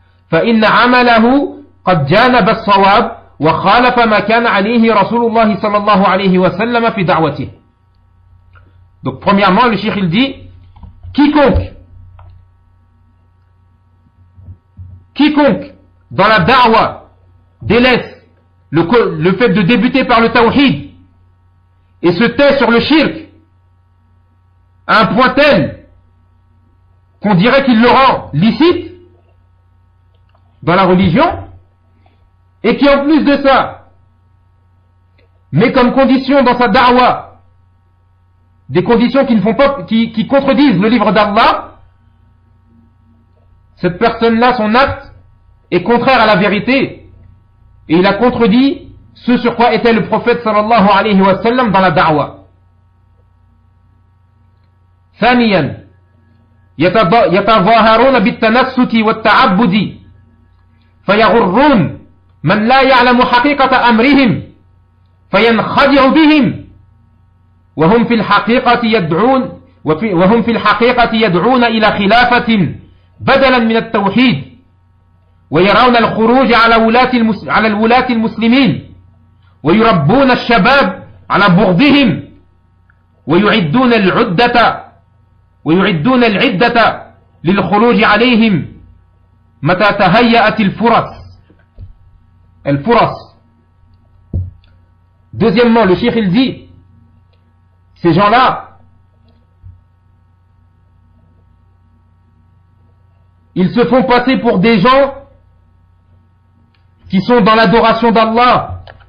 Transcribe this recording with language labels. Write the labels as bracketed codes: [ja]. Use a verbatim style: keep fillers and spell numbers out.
[ar] فإن عمله قد جانب الصواب وخالف ما كان عليه رسول الله صلى الله عليه وسلم في دعوته. [fr] Donc premièrement, le cheikh il dit, quiconque quiconque dans la da'wa délaisse le, le fait de débuter par le tawhid et se tait sur le shirk à un point tel qu'on dirait qu'il le rend licite dans la religion, et qui en plus de ça met comme condition dans sa da'wa des conditions qui ne font pas, qui, qui contredisent le livre d'Allah, cette personne-là, son acte est contraire à la vérité, et il a contredit ce sur quoi était le prophète [ar] sallallahu alayhi wa sallam [fr] dans la da'wa. [ar] Thaniyan, yatazaharuna bittanassuki watta'abbudi فيغرون من لا يعلم حقيقة أمرهم فينخدع بهم وهم في الحقيقة يدعون وهم في الحقيقة يدعون إلى خلافة بدلا من التوحيد ويرون الخروج على ولاة على الولاة المسلمين ويربون الشباب على بغضهم ويعدون العدة ويعدون العدة للخروج عليهم متى تهيأت الفرص الفرص. [fr] Deuxièmement, le cheikh il dit, ces gens-là, ils se font passer pour des gens qui sont dans l'adoration d'Allah,